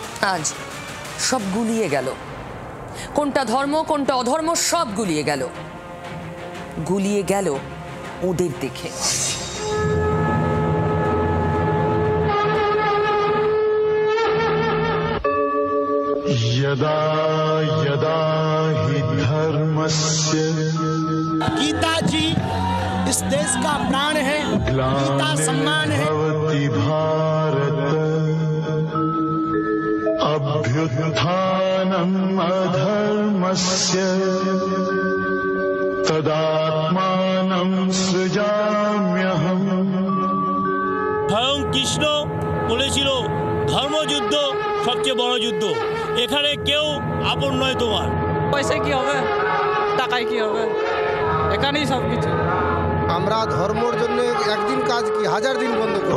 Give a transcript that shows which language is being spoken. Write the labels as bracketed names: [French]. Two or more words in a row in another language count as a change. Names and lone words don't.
[Bangla] আজ সব গুলিয়ে গেল। কোনটা ধর্ম কোনটা অধর্ম সব গুলিয়ে গেল, গুলিয়ে গেল ওদের দেখে। [Sanskrit] यदा यदा हि धर्मस्य, [Hindi] गीता जी इस देश का प्राण है, गीता सम्मान है। [Sanskrit] भवति भारत अभ्युत्थानम् अधर्मस्य तदात्मानं सृजाम्यहम्। [Bangla] স্বয়ং কৃষ্ণ বলেছিল ধর্মযুদ্ধ সবচেয়ে বড় যুদ্ধ, এখানে কেউ আপন নয় তোমার। পয়সায় কি হবে, টাকায় কি হবে, এখানেই সবকিছু। আমরা ধর্মের জন্য একদিন কাজ কি হাজার দিন বন্ধ করি।